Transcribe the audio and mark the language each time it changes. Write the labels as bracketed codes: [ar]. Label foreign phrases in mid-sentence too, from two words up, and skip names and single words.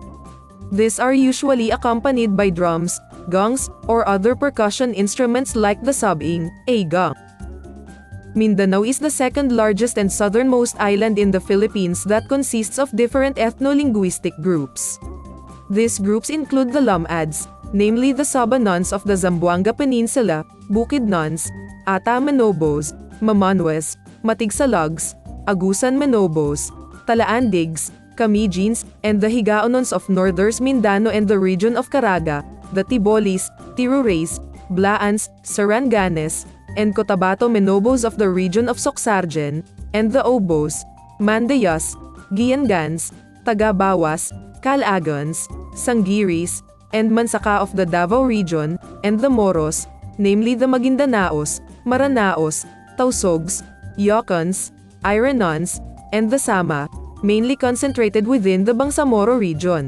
[en] These are usually accompanied by drums, gongs, or other percussion instruments like the sabing, a gong. Mindanao is the second largest and southernmost island in the Philippines that consists of different ethno-linguistic groups. These groups include the Lumads, namely the Sabanons of the Zamboanga Peninsula, Bukidnons, Ata Manobos, Mamanwes, Matigsalags, Agusan Manobos, Talaandigs, Camijins, and the Higaonons of Northern Mindanao and the region of Caraga, the Tibolis, Tirurays, Blaans, Saranganes, and Cotabato Manobos of the region of Soxargen, and the Obos, Mandayas, Giangans, Tagabawas, Calagons, Sangiris, and Mansaka of the Davao region, and the Moros, namely the Magindanaos, Maranaos, Tausogs, Yocons, Iranons, and the Sama, mainly concentrated within the Bangsamoro region.